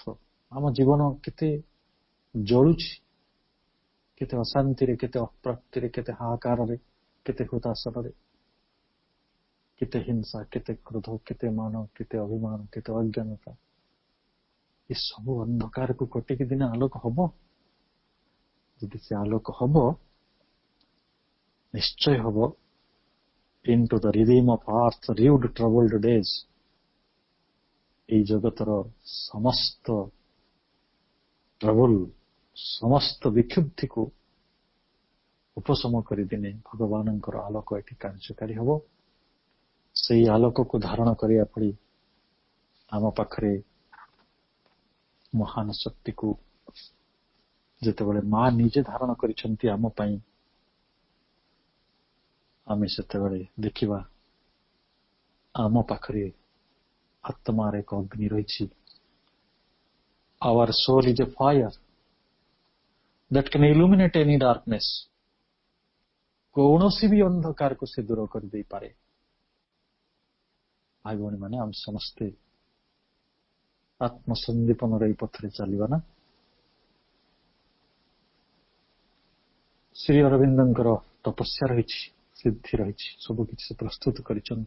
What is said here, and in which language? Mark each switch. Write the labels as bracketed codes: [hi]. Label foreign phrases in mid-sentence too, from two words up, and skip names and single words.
[or] ଆମ ଜୀବନ କେତେ ଜଳୁଛି, କେତେ ଅଶାନ୍ତିରେ, କେତେ ଅପ୍ରାପ୍ତିରେ, କେତେ ହାହାକାରରେ, କେତେ ହୃତାଶନରେ, କେତେ ହିଂସା, କେତେ କ୍ରୋଧ, କେତେ ମାନ, କେତେ ଅଭିମାନ, କେତେ ଅଜ୍ଞାନତା। ଏ ସବୁ ଅନ୍ଧକାରକୁ କଟିକି ଦିନେ ଆଲୋକ ହବ। ଯଦି ସେ ଆଲୋକ ହବ, ନିଶ୍ଚୟ ହବ [en] into the rhythm of earth's rude troubled days. [or] এই ଜଗତର ସମସ୍ତ ଟ୍ରବୁଲ, ସମସ୍ତ ବିକ୍ଷୁବ୍ଧିକୁ ଉପଶମ କରିଦିନେ ଭଗବାନଙ୍କର ଆଲୋକ ଏଠି କାର୍ଯ୍ୟକାରୀ ହେବ। ସେହି ଆଲୋକକୁ ଧାରଣ କରିବା ପରି ଆମ ପାଖରେ ମହାନ ଶକ୍ତିକୁ ଯେତେବେଳେ ମା ନିଜେ ଧାରଣ କରିଛନ୍ତି ଆମ ପାଇଁ, ଆମେ ସେତେବେଳେ ଦେଖିବା ଆମ ପାଖରେ ଆତ୍ମାର ଏକ ଅଗ୍ନି ରହିଛି। [en] Our soul is a fire that can illuminate any darkness. [or] କୌଣସି ବି ଅନ୍ଧକାରକୁ ସେ ଦୂର କରିଦେଇପାରେ। ଭାଇ ଭଉଣୀମାନେ, ଆମେ ସମସ୍ତେ ଆତ୍ମସନ୍ଦୀପନର ଏହି ପଥରେ ଚାଲିବା ନା? ଶ୍ରୀ ଅରବିନ୍ଦଙ୍କର ତପସ୍ୟା ରହିଛି, ସିଦ୍ଧି ରହିଛି, ସବୁ କିଛି ସେ ପ୍ରସ୍ତୁତ କରିଛନ୍ତି।